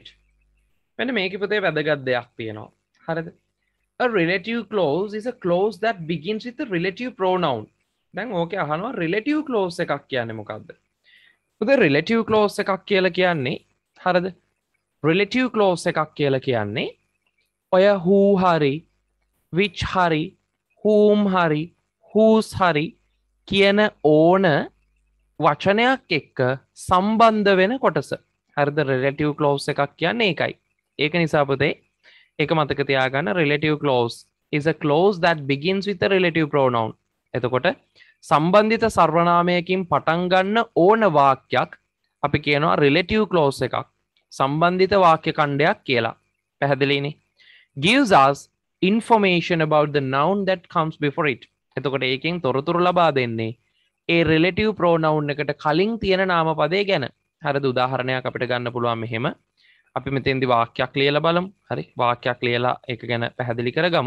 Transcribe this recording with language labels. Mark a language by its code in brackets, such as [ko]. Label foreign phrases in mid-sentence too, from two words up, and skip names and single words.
[si] මෙන්න මේකේ පුතේ වැදගත් දෙයක් තියෙනවා. හරිද? [en] A relative clause is a clause that begins with a relative pronoun. [si] දැන් ඕකේ අහනවා [en] relative clause [si] එකක් කියන්නේ මොකක්ද? පුතේ [en] relative clause [si] එකක් කියලා කියන්නේ හරිද? [en] relative clause [si] එකක් කියලා කියන්නේ ඔය who හරි which හරි whom හරි whose හරි කියන ඕන වචනයක් එක්ක සම්බන්ධ වෙන කොටස. හරිද? [en] relative clause [si] එකක් කියන්නේ ඒකයි. ඒක නිසා පුතේ ඒක මතක තියාගන්න [en] relative clause is a clause that begins with a relative pronoun. [si] එතකොට සම්බන්ධිත සර්වනාමයකින් පටන් ගන්න ඕන වාක්‍යයක් අපි කියනවා [en] relative clause [si] එකක්. සම්බන්ධිත වාක්‍ය ඛණ්ඩයක් කියලා. පැහැදිලිනේ? [en] gives us information about the noun that comes before it. [si] එතකොට ඒකෙන් තොරතුරු ලබා දෙන්නේ ඒ [en] relative pronoun [si] එකට කලින් තියෙන නාමපදයේ ගැන. හරිද? උදාහරණයක් අපිට ගන්න පුළුවන් මෙහෙම. අපි මෙතෙන්දි වාක්‍යයක් ලියලා බලමු. හරි? වාක්‍යයක් ලියලා ඒක ගැන පැහැදිලි කරගමු.